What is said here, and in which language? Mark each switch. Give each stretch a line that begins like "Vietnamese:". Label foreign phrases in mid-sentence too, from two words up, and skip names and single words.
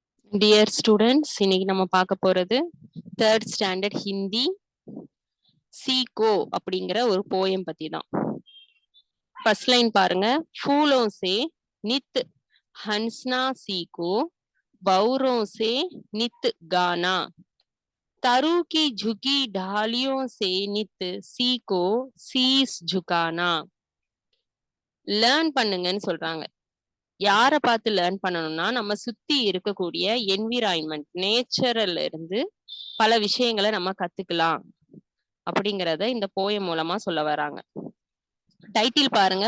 English: dear students,
Tamil: இன்னைக்கு நம்ம பார்க்க போறது
English: third standard
Tamil: ஹிந்தி சீகோ அப்படிங்கிற ஒரு போயம் பத்தி தான்.
English: first line
Tamil: பாருங்க.
Hindi: फूलों से नित हंसना सीखो, बौरों से नित गाना, तरु की झुकी ढालियों से नित सीखो शीश झुकाना.
Tamil: லேர்ன் பண்ணுங்கன்னு சொல்றாங்க. யாரை பார்த்து லேர்ன் பண்ணணும்னா, நம்ம சுத்தி இருக்கக்கூடிய
English: environment nature
Tamil: இருந்து பல விஷயங்களை நம்ம கத்துக்கலாம் அப்படிங்கறத இந்த போயம் மூலமா சொல்ல வராங்க. டைட்டில் பாருங்க.